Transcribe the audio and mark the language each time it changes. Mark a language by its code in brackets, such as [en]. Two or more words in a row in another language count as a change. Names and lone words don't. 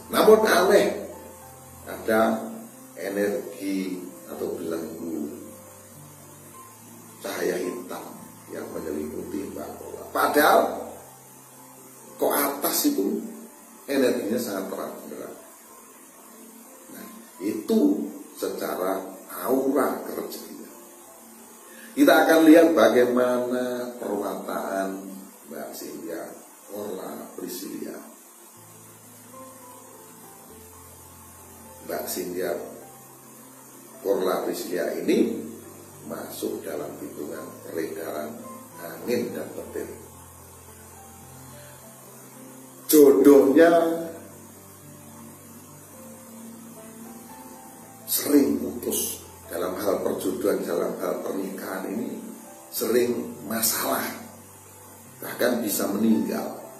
[id] Namun aneh, ada energi atau belenggu cahaya hitam yang menyelimuti Mbak Korla. Padahal kok atas itu energinya sangat terang benderang. Nah, itu secara aura rezekinya. Kita akan lihat bagaimana perwataan Mbak Cynthia Korla Priscilia. Mbak Cynthia Korla Priscilia ini masuk dalam hitungan peredaran angin dan petir. Jodohnya sering putus dalam hal perjodohan, dalam hal pernikahan ini sering masalah, bahkan bisa meninggal.